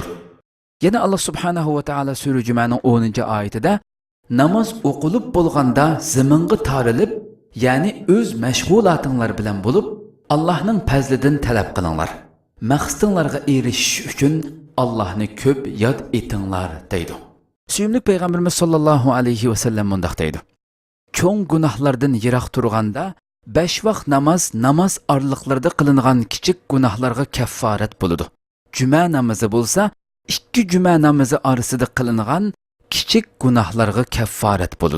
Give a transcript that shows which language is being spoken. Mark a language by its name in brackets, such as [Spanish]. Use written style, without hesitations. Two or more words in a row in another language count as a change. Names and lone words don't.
[Uzbek] Yana Alloh [Arabic] subhanahu va taolo [Uzbek] sura Jumaning 10-oyatida namoz o'qilib bo'lganda zaminga tarilib, ya'ni o'z mashg'ulotinglar bilan bo'lib, Allohning fazlidan talab qilinglar. Maqsadinglarga erishish uchun Allohni ko'p yod etinglar deydi. Suyumli Peygamberimiz [Arabic] sallallahu alayhi ve sellem [Uzbek] mundaq deydi: "Cho'ng gunohlardan yiroq turganda 5 vaqt namoz orliqlarida qilingan kichik gunohlarga kafforat bo'ladi. Juma namozi bo'lsa, 2 juma namozi orasida qilingan kichik gunohlarga kafforat bo'ladi."